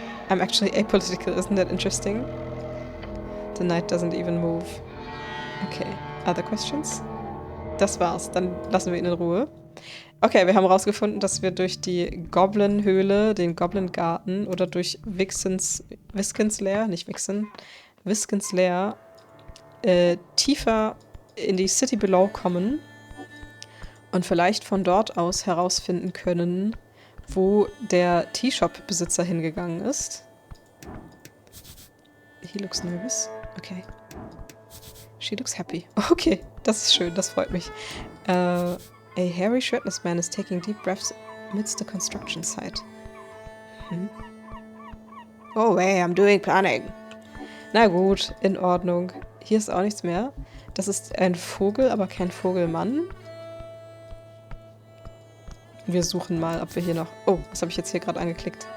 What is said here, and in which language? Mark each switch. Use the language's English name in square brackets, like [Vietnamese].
[English] I'm actually apolitical, isn't that interesting? The knight doesn't even move. Okay, other questions? [German] Das war's, dann lassen wir ihn in Ruhe. Okay, wir haben herausgefunden, dass wir durch die Goblin-Höhle, den Goblin-Garten oder durch Viskins Lair, nicht Vixen, Viskins Lair, tiefer in die City Below kommen und vielleicht von dort aus herausfinden können, wo der Tea-Shop-Besitzer hingegangen ist. [English] He looks nervous. Okay. She looks happy. [German] Okay, das ist schön, das freut mich. [English] A hairy shirtless man is taking deep breaths amidst the construction site. Oh hey, I'm doing planning. [German] Na gut, in Ordnung. Hier ist auch nichts mehr. Das ist ein Vogel, aber kein Vogelmann. Wir suchen mal, ob wir hier noch... Oh, was habe ich jetzt hier gerade angeklickt?